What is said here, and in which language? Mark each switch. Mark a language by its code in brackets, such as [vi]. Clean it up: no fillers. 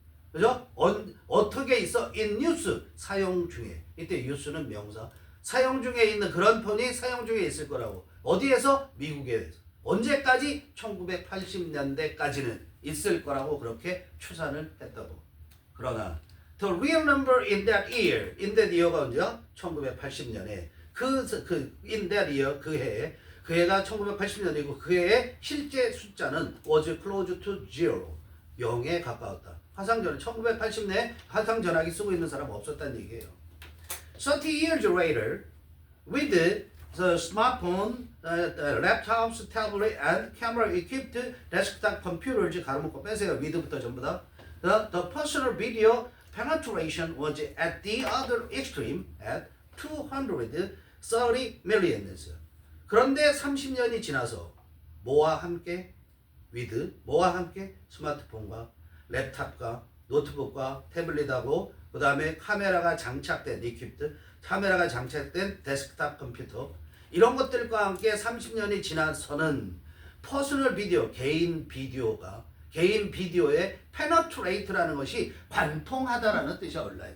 [ko] 그죠? 어떻게 있어? [en] in use. [ko] 사용 중에. 이때 use는 명사. 사용 중에 있는 그런 폰이 사용 중에 있을 거라고. 어디에서? 미국에서. 언제까지? 1980년대까지는 있을 거라고 그렇게 추산을 했다고. 그러나 [en] the real number in that year가 [ko] 언제요? 1980년에 [en] in that year [ko] 그 해가 1980년이고 그 해의 실제 숫자는 [en] was close to zero [ko] 0에 가까웠다. 화상전화 1980년에 화상전화기 쓰고 있는 사람 없었다는 얘기예요. [en] 30 years later with the smartphone, laptops, tablet, and camera-equipped desktop computers [ko] 가로 묶고 빼세요. [en] with부터 [ko] 전부 다. [en] The personal video penetration was at the other extreme at 230 million. [ko] 그런데 30년이 지나서 뭐와 함께? 뭐와 함께? 스마트폰과 랩탑과 노트북과 태블릿하고 그 다음에 카메라가 장착된 카메라가 장착된 데스크탑 컴퓨터 이런 것들과 함께 30년이 지나서는 퍼스널 비디오 개인 비디오의 페너트레이트라는 것이 관통하다라는 뜻이 올라요.